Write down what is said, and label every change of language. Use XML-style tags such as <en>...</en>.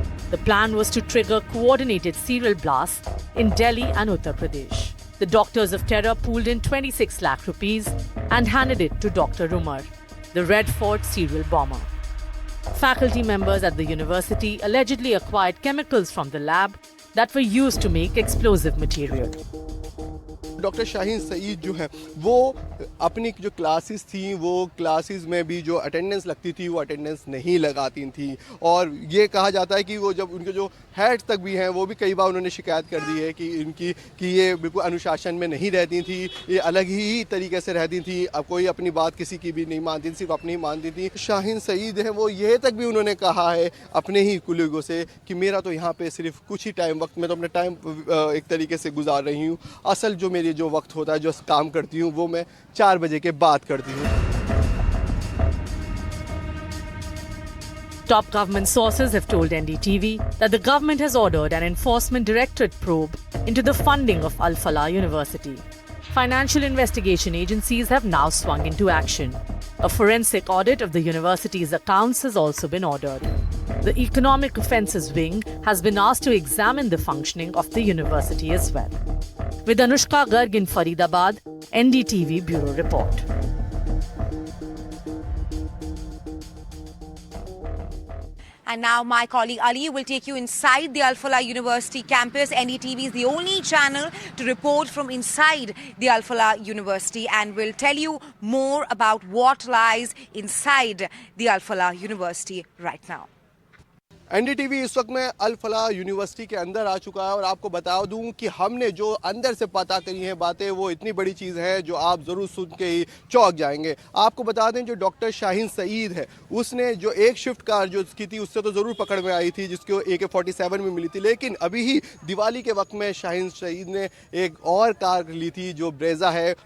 <en>The plan was to trigger coordinated serial blasts in Delhi and Uttar Pradesh. The doctors of terror pooled in 26 lakh rupees and handed it to Dr. Umar, the Red Fort serial bomber. Faculty members at the university allegedly acquired chemicals from the lab that were used to make explosive material.</en> <hi>Doctor Shaheen Saeed जो है वो अपनी जो classes थी वो classes में भी जो अटेंडेंस लगती थी वो अटेंडेंस नहीं लगाती थी, और ये कहा जाता है कि वो जब उनके जो हेड्स तक भी हैं वो भी कई बार उन्होंने शिकायत कर दी है कि ये बिल्कुल अनुशासन में नहीं रहती थी, ये अलग ही तरीके से रहती थी, अब कोई अपनी बात किसी की भी नहीं मानती थी, सिर्फ अपनी ही मानती थी। शाहीन सईद है वो ये तक भी उन्होंने कहा है अपने ही कुलीगों से कि मेरा तो यहाँ पे सिर्फ कुछ ही टाइम वक्त, मैं तो अपना टाइम एक तरीके से गुजार रही हूँ, असल जो मेरी जो वक्त होता है जो काम करती हूँ वो मैं 4 बजे के बाद करती हूँ।</hi> <en>Top government sources have told NDTV that the government has ordered an enforcement directorate probe into the funding of Al Falah University. Financial investigation agencies have now swung into action. A forensic audit of the university's accounts has also been ordered. The Economic Offences Wing has been asked to examine the functioning of the university as well. With Anushka Garg in Faridabad, NDTV Bureau Report. And now my colleague Ali will take you inside the Al Falah University campus. NDTV is the only channel to report from inside the Al Falah University and will tell you more about what lies inside the Al Falah University right now.</en> <hi>NDTV इस वक्त में अल फलाह university के अंदर आ चुका है और आपको बता दूं कि हमने जो अंदर से पता करी हैं बातें वो इतनी बड़ी चीज़ है जो आप ज़रूर सुन के ही चौंक जाएंगे। आपको बता दें जो डॉक्टर शाहीन सईद है उसने जो एक शिफ्ट कार जो की थी उससे तो ज़रूर पकड़ में आई थी जिसको AK-47 में मिली थी, लेकिन अभी ही दिवाली के वक्त में शाहीन सईद ने एक और कार ली थी जो ब्रेज़ा है।</hi>